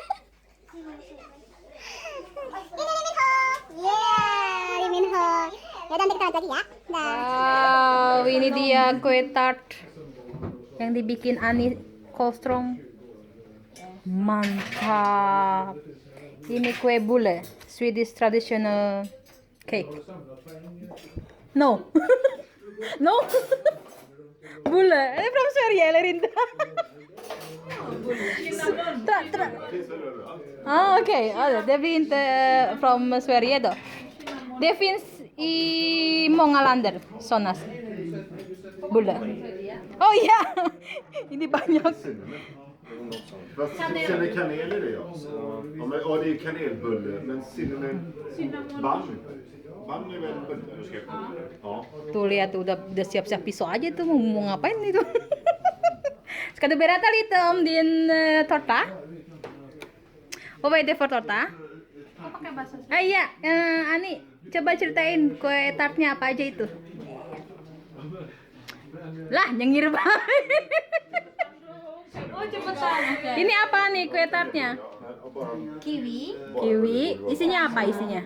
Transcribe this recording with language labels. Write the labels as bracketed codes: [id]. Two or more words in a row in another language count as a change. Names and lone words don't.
[id] Ini Lee Min Ho. Yeah, Lee Min Ho. Ya nanti kita lanjut lagi ya. Dah. Wow, ini dia kue tart yang dibikin Ani Kolstrong. Mantap. Ini kue bule, [en] Swedish traditional cake. No. No. [id] Bule. [sv] Är det från Sverige eller inte? Okej. Det blir inte från Sverige då. Det finns i många länder sådana bullar. Oh ja, [id] ini banyak. [sv] Fast sen är kanel i det ja. Ja, det är kanelbulle, men [en] cinnamon bun [sv] är väl bulle? Ja. [id] Tuh lihat tuh udah siap-siap pisau aja tuh mau ngapain itu. [sv] Ska du berätta lite om din tårta? Vad är det för tårta? [id] Iya, Ani, coba ceritain kue tartnya apa aja itu. Lah, nyengir banget. Oh cepetan. Ini apa nih kue tartnya? Kiwi. Kiwi. Isinya apa isinya?